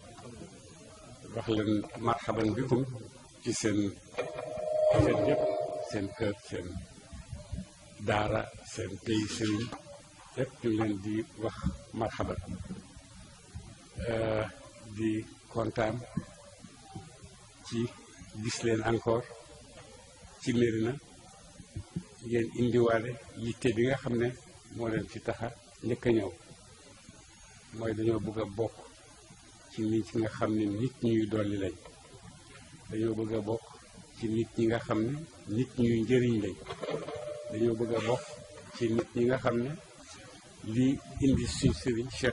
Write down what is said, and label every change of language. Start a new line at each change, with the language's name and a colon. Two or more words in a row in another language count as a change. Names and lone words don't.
Wolof: وحلا
Arabic: مرحبا بكم في
Wolof: سن جب سن كر سن دارا سن تي سن يب لين دي وح مرحبا دي كونتام ci gis leen encore ci Médina ngeen indiwaale yitte bi nga xam ne moo leen ci taxa njëkk a ñëw mooy dañoo bëgg a bokk ci nit ñi nga xam ne nit ñuy dolli lañ dañoo bëgg a bokk ci nit ñi nga xam ne nit ñuy njëriñ lañ dañoo bëgg a bokk ci nit ñi nga xam ne lii indi suñ sëriñ Cheikh